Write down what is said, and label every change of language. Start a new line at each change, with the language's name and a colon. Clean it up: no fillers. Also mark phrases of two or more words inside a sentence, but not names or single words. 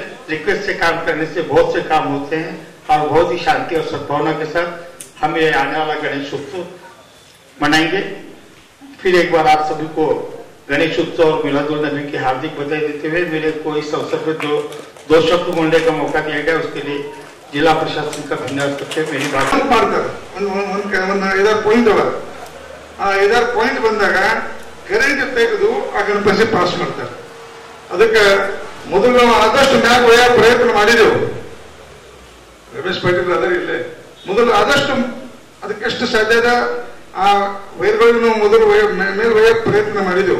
Hindi: रिक्वेस्ट से काम करने से बहुत से काम होते हैं और बहुत ही शांति और सद्भावना के साथ हम ये आने वाला गणेश उत्सव मनाएंगे। फिर एक बार आप सभी को गणेश उत्सव और मिलादुल नबी की हार्दिक बधाई देते हुए मेरे को इस अवसर पर जो 2 शब्द बोलने का मौका दिया गया उसके लिए जिला प्रशासन का धन्यवाद करते हुए मेरी बात
Kannada: ಮಾಡ್ತಾರೆ ಒಂದು 5 ಪಾಯಿಂಟ್ ಅವ ಆ 5 ಪಾಯಿಂಟ್ ಬಂದಾಗ ಕರೆಂಟ್ ತೆಗೆದು ಆ ಗಣಪತಿ ಪಾಸ್ ಮಾಡ್ತಾರೆ. ಅದಕ್ಕೆ ಮೊದಲು ನಾವು ಆದಷ್ಟು ಮ್ಯಾಗ ಒಯ್ಯ ಪ್ರಯತ್ನ ಮಾಡಿದೆವು. ರಮೇಶ್ ಪಾಟೀಲ್ ಅದರ ಇಲ್ಲೇ ಮೊದಲು ಆದಷ್ಟು ಅದಕ್ಕೆ ಎಷ್ಟು ಸಾಧ್ಯ ಇದೆ ಆ ವೈರ್ಗಳನ್ನು ಮೊದಲು ಮೇಲೆ ಒಯ್ಯ ಪ್ರಯತ್ನ ಮಾಡಿದೆವು.